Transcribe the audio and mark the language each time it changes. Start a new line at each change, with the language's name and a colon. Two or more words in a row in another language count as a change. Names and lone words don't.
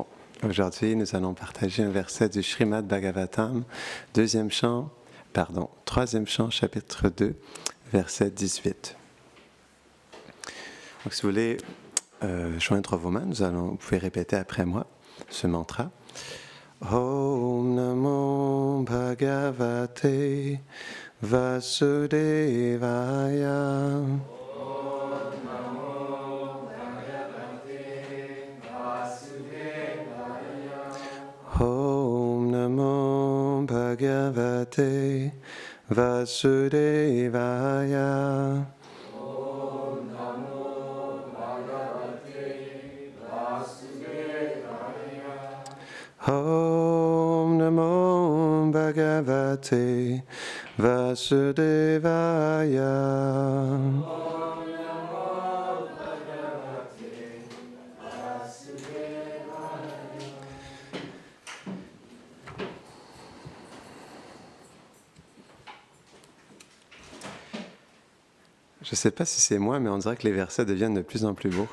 French: Aujourd'hui, nous allons partager un verset du Srimad Bhagavatam, troisième chant, chapitre 2, verset 18. Donc, si vous voulez joindre vos mains, vous pouvez répéter après moi ce mantra.
Sanskrit: Om Namo Bhagavate Vasudevaya. Om Namo Bhagavate Vasudevaya. Om Namo Bhagavate Vasudevaya. Om Namo Bhagavate Vasudevaya.
French: Je ne sais pas si c'est moi, mais on dirait que les versets deviennent de plus en plus beaux.